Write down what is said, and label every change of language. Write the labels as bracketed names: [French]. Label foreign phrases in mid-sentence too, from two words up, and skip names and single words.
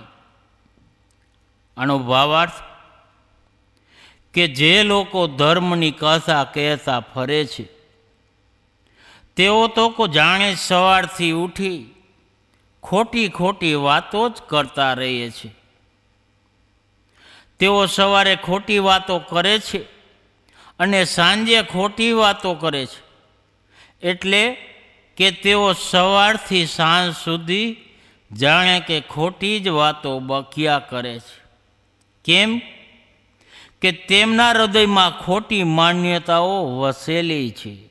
[Gujarati] આનો ભાવાર્થ કે જે લોકો ધર્મની કથા કહેતા ફરે છે તેઓ તો કો જાણે સવારથી ઉઠી ખોટી ખોટી વાતો જ કરતા રહે છે. તેઓ સવારે ખોટી વાતો કરે છે અને સાંજે ખોટી વાતો કરે છે, એટલે કે તેઓ સવારથી સાંજ સુધી જાણે કે ખોટી જ વાતો બકિયા કરે છે. કેમ કે તેમના હૃદયમાં ખોટી માન્યતાઓ વસેલી છે.